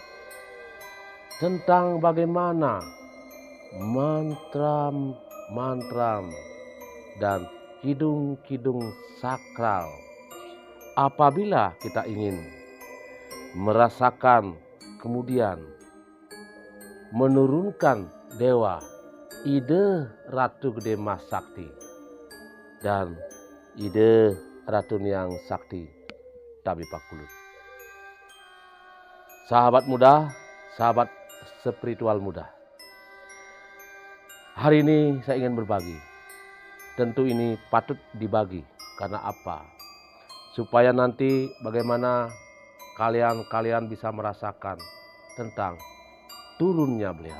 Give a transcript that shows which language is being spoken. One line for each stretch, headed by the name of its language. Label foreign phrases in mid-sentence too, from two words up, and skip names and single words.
Indonesian: Tentang bagaimana mantra dan kidung-kidung sakral apabila kita ingin merasakan kemudian menurunkan dewa ide Ratu Gede Mas Sakti dan ide Ratu Niang Sakti
Balinese: Tabi Pakulut.
Indonesian: Sahabat muda, sahabat spiritual muda, hari ini saya ingin berbagi. Tentu ini patut dibagi. Karena apa? Supaya nanti bagaimana kalian bisa merasakan tentang turunnya beliau.